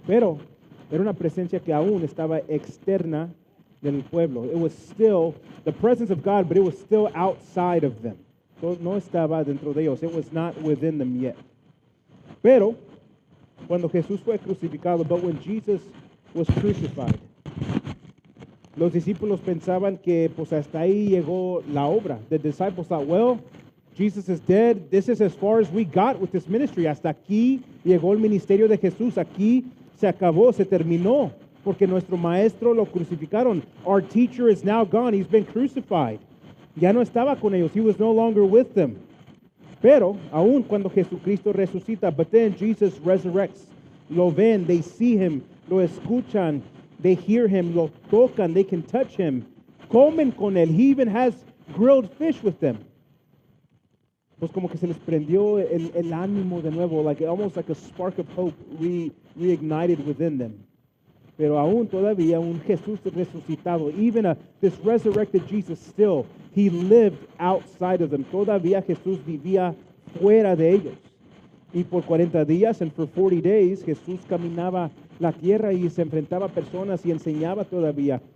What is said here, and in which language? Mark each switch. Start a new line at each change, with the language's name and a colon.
Spanish: Pero era una presencia que aún estaba externa del pueblo.
English: It was still the presence of God, but it was still outside of them.
Spanish: No estaba dentro de ellos.
English: It was not within them yet.
Spanish: Pero cuando Jesús fue crucificado,
English: but when Jesus was crucified,
Spanish: los discípulos pensaban que pues hasta ahí llegó la obra.
English: The disciples thought, well, Jesus is dead. This is as far as we got with this ministry.
Spanish: Hasta aquí llegó el ministerio de Jesús. Aquí se acabó, se terminó, porque nuestro maestro lo crucificaron.
English: Our teacher is now gone. He's been crucified.
Spanish: Ya no estaba con ellos.
English: He was no longer with them.
Spanish: Pero, aún cuando Jesucristo resucita, but then Jesus resurrects. Lo ven,
English: they see him,
Spanish: lo escuchan,
English: they hear him,
Spanish: lo tocan,
English: they can touch him.
Spanish: Comen con él.
English: He even has grilled fish with them.
Spanish: Pues como que se les prendió el ánimo de nuevo,
English: almost like a spark of hope reignited within them.
Spanish: Pero aún todavía un Jesús resucitado,
English: even this resurrected Jesus still, he lived outside of them.
Spanish: Todavía Jesús vivía fuera de ellos. Y por 40 días,
English: and for 40 days,
Spanish: Jesús caminaba la tierra y se enfrentaba a personas y enseñaba todavía.